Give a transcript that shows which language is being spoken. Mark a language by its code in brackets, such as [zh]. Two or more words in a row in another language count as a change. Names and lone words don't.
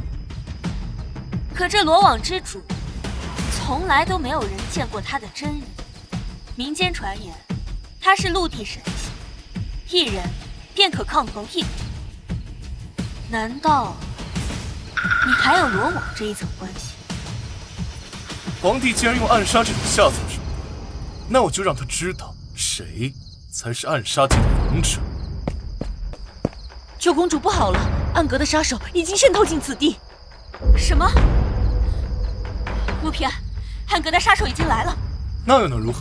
[zh] 可這羅網之主從來都沒有人見過他的真人。民間傳言他是陸地神仙，一人便可抗衡一國。難道你還有羅網這一層關係？皇帝既然用暗殺這種下作手段，那我就讓他知道誰才是暗杀界的王者。九公主不好了，暗格的杀手已经渗透进此地。什么？陆平安，暗格的杀手已经来了。那又能如何？